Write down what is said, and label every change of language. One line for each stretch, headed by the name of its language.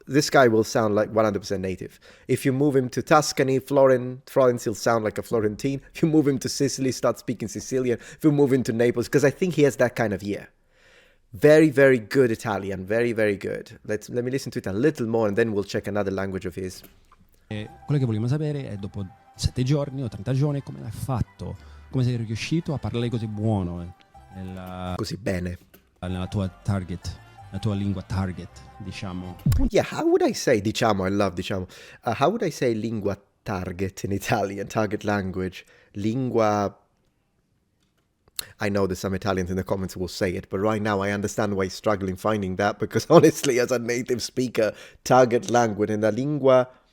English: This guy will sound like 100% native. If you move him to Tuscany, Florence, he'll sound like a Florentine. If you move him to Sicily, start speaking Sicilian. If you move him to Naples, because I think he has that kind of ear. Very, very good Italian. Very, very good. Let me listen to it a little more, and then we'll check another language of his.
Italian: E quello che vogliamo sapere è, dopo 7 giorni o 30 giorni, come l'hai fatto? Come sei riuscito a parlare così buono Così bene. nella tua target, la tua lingua target, diciamo.
English: Yeah, how would I say, diciamo, I love diciamo. How would I say lingua target in Italian, target language? Lingua... I know that some Italians in the comments will say it, but right now I understand why you're struggling finding that, because honestly, as a native speaker, target language in la lingua...